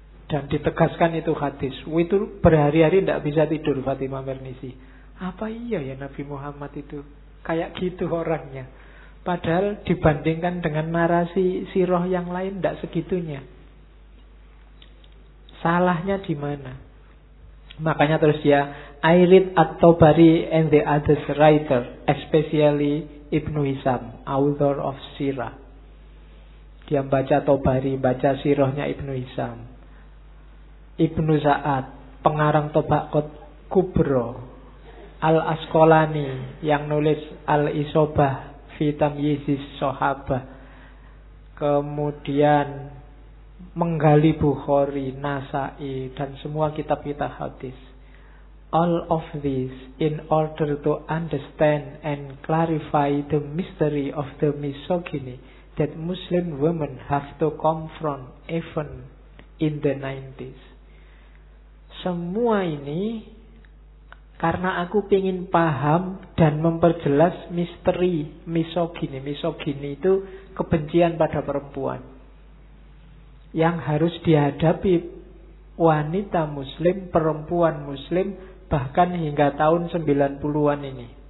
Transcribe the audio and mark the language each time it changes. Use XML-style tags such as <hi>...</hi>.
<id>Dan ditegaskan itu hadis. Itu berhari-hari ndak bisa tidur Fatimah Mernisi. Apa iya ya Nabi Muhammad itu kayak gitu orangnya? Padahal dibandingkan dengan narasi sirah yang lain ndak segitunya. Salahnya di mana? Makanya terus dia,</id> <en>I read At-Tabari and the other writer, especially Ibnu Hisam, author of Sirah.</en> <id>Dia baca Tabari, baca sirahnya Ibnu Hisam. Ibnu Sa'ad, pengarang Tobaqot Kubro. Al-Asqalani yang nulis Al-Isobah fi Tamyizis Sahabah. Kemudian menggali Bukhari, Nasa'i, dan semua kitab-kitab hadis.</id> <en>All of this in order to understand and clarify the mystery of the misogyny that Muslim women have to confront even in the 90s.</en> <id>Semua ini karena aku ingin paham dan memperjelas misteri misogyny. Misogyny itu kebencian pada perempuan yang harus dihadapi wanita muslim, perempuan muslim, bahkan hingga tahun 90-an ini.</id>